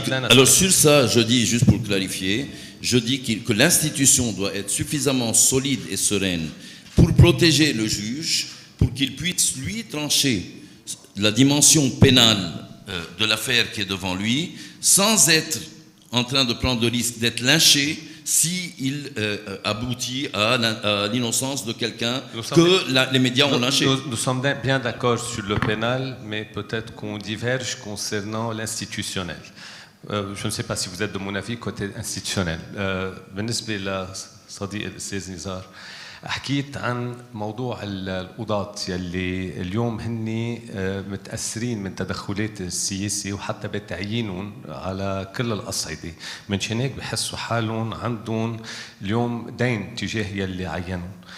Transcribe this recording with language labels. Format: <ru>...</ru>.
<fr>Alors sur ça, je dis, juste pour clarifier, je dis que l'institution doit être suffisamment solide et sereine pour protéger le juge, pour qu'il puisse, lui, trancher la dimension pénale de l'affaire qui est devant lui, sans être en train de prendre le risque d'être lynché s'il aboutit à l'innocence de quelqu'un que les médias ont lynché. Nous sommes bien d'accord sur le pénal, mais peut-être qu'on diverge concernant l'institutionnel. Je ne sais pas si vous êtes de mon avis côté institutionnel.</fr> <ar>بالنسبة لصديق الأستاذ نزار حكيت عن موضوع القضاة يلي اليوم هن متأثرين من تدخلات السياسة وحتى بتعيينهم على كل الأصعدة، من هيك بحسوا حالهم عندهم اليوم دين تجاه يلي عينهم.</ar>